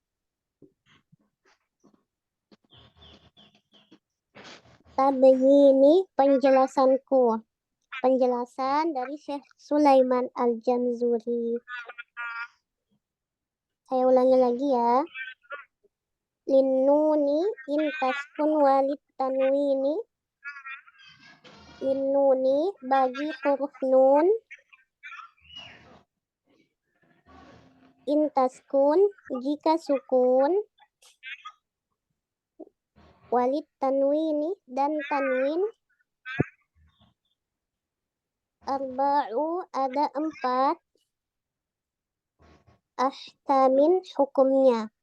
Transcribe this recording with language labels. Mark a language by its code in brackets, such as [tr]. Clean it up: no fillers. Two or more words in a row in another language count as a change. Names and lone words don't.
[id] Tabayini penjelasanku. Penjelasan dari Syekh Sulaiman Al-Jamzuri. Saya ulangi lagi ya. [ar] للنون إن تسكن وللتنوين. [id] Linnuni bagi huruf nun. [ar] إن تسكن [id] jika sukun. [ar] وللتنوين [id] dan tanwin. Arba'u ada 4. Ahkamin hukumnya.